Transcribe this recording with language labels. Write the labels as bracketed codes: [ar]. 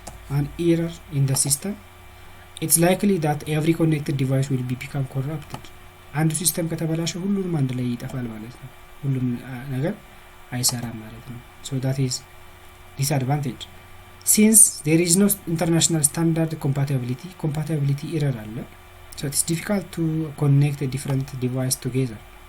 [en] an error in the system, it's likely that every connected device will become corrupted. [am] አንዱ ሲስተም ከተበላሸ ሁሉንም አንድ ላይ ይጠፋል ማለት ነው። ሁሉም ነገር አይሰራም ማለት ነው። [en] so that is disadvantage. Since there is no international standard compatibility error አለ, so it's difficult to connect a different device together.